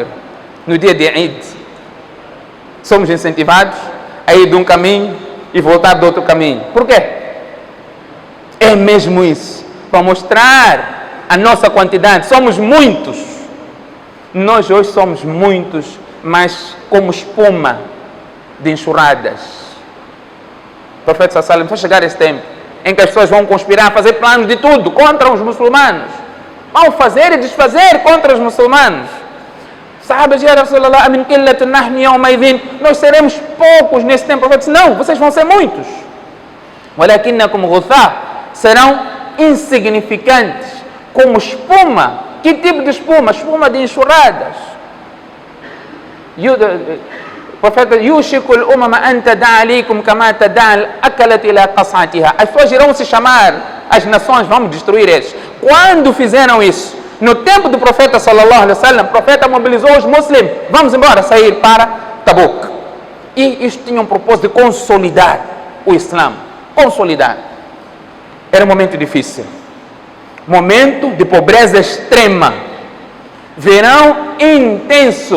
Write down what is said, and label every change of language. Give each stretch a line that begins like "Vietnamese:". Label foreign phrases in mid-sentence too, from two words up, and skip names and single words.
Portuguese: No dia de Eid, somos incentivados a ir de um caminho e voltar do outro caminho. Por quê? É mesmo isso. Para mostrar a nossa quantidade. Somos muitos. Nós hoje somos muitos, mas como espuma de enxurradas. O profeta
Arabic: صلى الله عليه وسلم
Portuguese: vai chegar esse tempo em que as pessoas vão conspirar, fazer planos de tudo contra os muçulmanos. Vão fazer e desfazer contra os muçulmanos. Sahabas,
Arabic: يا رسول الله أمن قلة نحن يومئذ.
Portuguese: Nós seremos poucos nesse tempo. O profeta disse: não, vocês vão ser muitos.
Arabic: ولكنكم غثاء,
Portuguese: serão insignificantes, como espuma. Que tipo de espuma? Espuma de enxurradas. O profeta:
Arabic: يوشك الأمم أن تداعى عليكم كما تداعى الأكلة إلى قصعتها.
Portuguese: As pessoas irão se chamar, as nações vão destruir eles. Quando fizeram isso? No tempo do profeta
Arabic: صلى الله عليه وسلم,
Portuguese: o profeta mobilizou os muçulmanos: vamos embora, sair para Tabuk. E isto tinha um propósito de consolidar o Islã. Consolidar. Era um momento difícil. Momento de pobreza extrema. Verão intenso.